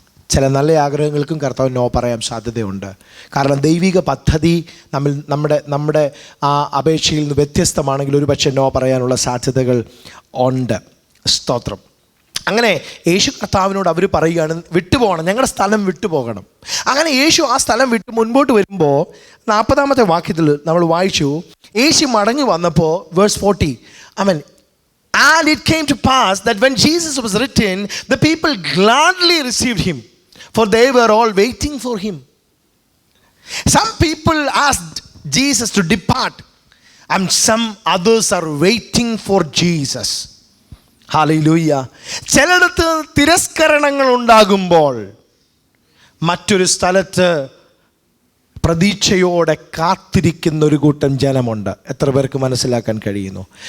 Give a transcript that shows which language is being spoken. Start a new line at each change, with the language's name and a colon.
Malayalam: ചില നല്ല ആഗ്രഹങ്ങൾക്കും കർത്താവ് നോ പറയാൻ സാധ്യതയുണ്ട്. കാരണം ദൈവിക പദ്ധതി നമ്മുടെ ആ അപേക്ഷയിൽ നിന്ന് വ്യത്യസ്തമാണെങ്കിൽ ഒരു പക്ഷേ നോ പറയാനുള്ള സാധ്യതകൾ ഉണ്ട്. സ്തോത്രം. അങ്ങനെ യേശു കർത്താവിനോട് അവർ പറയുകയാണ് വിട്ടുപോകണം, ഞങ്ങളുടെ സ്ഥലം വിട്ടുപോകണം. അങ്ങനെ യേശു ആ സ്ഥലം വിട്ട് മുൻപോട്ട് വരുമ്പോൾ 40-ാമത്തെ വാക്യത്തിൽ നമ്മൾ വായിച്ചു, യേശു മടങ്ങി വന്നപ്പോൾ verse 40, amen.
English: And it came to pass that when Jesus was written, the people gladly received him, for they were all waiting for him. Some people asked Jesus to depart, and some others are waiting for Jesus. Hallelujah.
Malayalam: ചിലയിടത്ത് തിരസ്കരണങ്ങൾ ഉണ്ടാകുമ്പോൾ മറ്റൊരു സ്ഥലത്ത് പ്രതീക്ഷയോടെ കാത്തിരിക്കുന്ന ഒരു കൂട്ടം ജനമുണ്ട്. എത്ര പേർക്ക് മനസ്സിലാക്കാൻ കഴിയുന്നു?